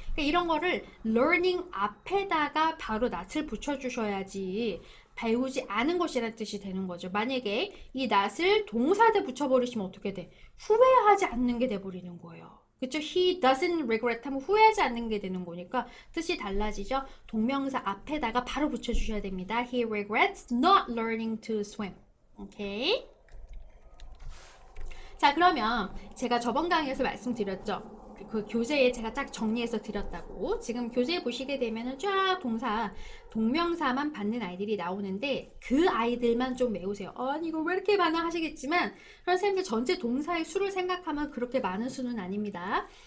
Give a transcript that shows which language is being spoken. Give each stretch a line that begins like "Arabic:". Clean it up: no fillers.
Korean: 그러니까 이런 거를 learning 앞에다가 바로 not을 붙여주셔야지 배우지 않은 것이라는 뜻이 되는 거죠. 만약에 이 not을 동사대 붙여버리시면 어떻게 돼? 후회하지 않는 게 돼버리는 거예요. 그쵸?
English: He doesn't regret
Korean: 하면 후회하지 않는 게 되는 거니까 뜻이 달라지죠? 동명사 앞에다가 바로 붙여주셔야 됩니다.
English: He regrets not learning to swim.
Korean: 오케이? 자, 그러면 제가 저번 강의에서 말씀드렸죠? 그 교재에 제가 딱 정리해서 드렸다고. 지금 교재 보시게 되면은 쫙 동명사만 받는 아이들이 나오는데 그 아이들만 좀 외우세요. 아니 이거 왜 이렇게 많아 하시겠지만 선생님들 전체 동사의 수를 생각하면 그렇게 많은 수는 아닙니다.